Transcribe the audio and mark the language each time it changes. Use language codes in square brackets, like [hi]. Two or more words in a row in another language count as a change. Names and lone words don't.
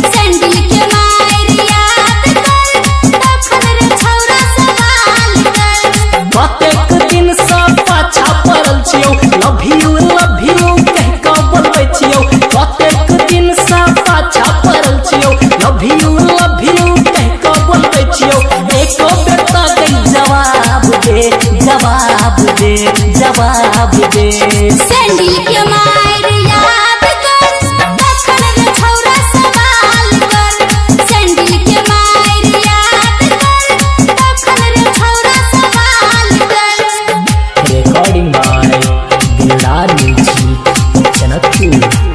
[mai] सैंडल के मार याद कर, तखन रे छौरा सवाल कर। कतेक दिन से पाछा पड़ल छियौ [en] love you [mai] कहि कऽ बोलबै छियौ कतेक दिन से पाछा पड़ल छियौ [en] love you [mai] कहि कऽ बोलबै छियौ एक बेर तऽ जवाब दे जवाब दे जवाब दे सैंडल के मार याद कर, तखन रे छौरा सवाल कर। सैंडल के मार याद कर, तखन रे छौरा सवाल कर। [en] recording by Dildar Music Janakpur